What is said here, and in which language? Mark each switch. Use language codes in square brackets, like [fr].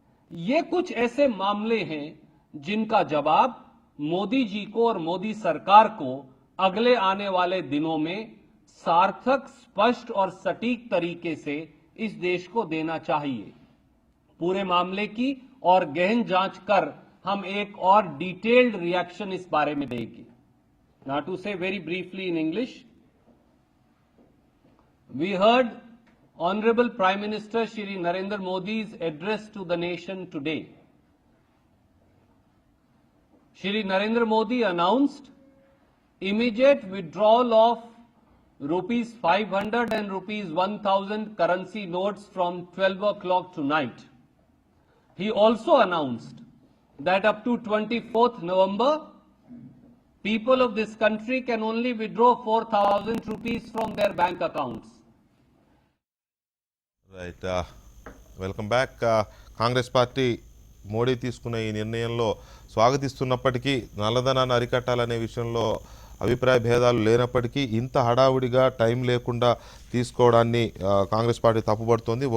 [hi] ये कुछ ऐसे मामले हैं जिनका जवाब मोदी जी को और मोदी सरकार को अगले आने वाले दिनों में सार्थक, स्पष्ट और सटीक तरीके से इस देश को देना चाहिए। पूरे मामले की और गहन जांच कर हम एक और डिटेल्ड रिएक्शन इस बारे में देंगे। [en] Now to say very briefly in English, we heard Honorable Prime Minister Shri Narendra Modi's address to the nation today. Shri Narendra Modi announced immediate withdrawal of rupees 500 and rupees 1000 currency notes from 12 o'clock tonight. He also announced that up to 24th November, people of this country can only withdraw 4,000 rupees from their bank accounts. Right, welcome back. [te] Congress party Modi తీసుకున్న ఈ నిర్ణయంలో స్వాగతిస్తున్నప్పటికీ నల్లధనాన్ని అరికట్టాలనే విషయంలో అభిప్రాయ భేదాలు లేనప్పటికీ ఇంత హడావుడిగా టైం లేకుండా తీసుకోవడాన్ని కాంగ్రెస్ పార్టీ తప్పుపడుతోంది.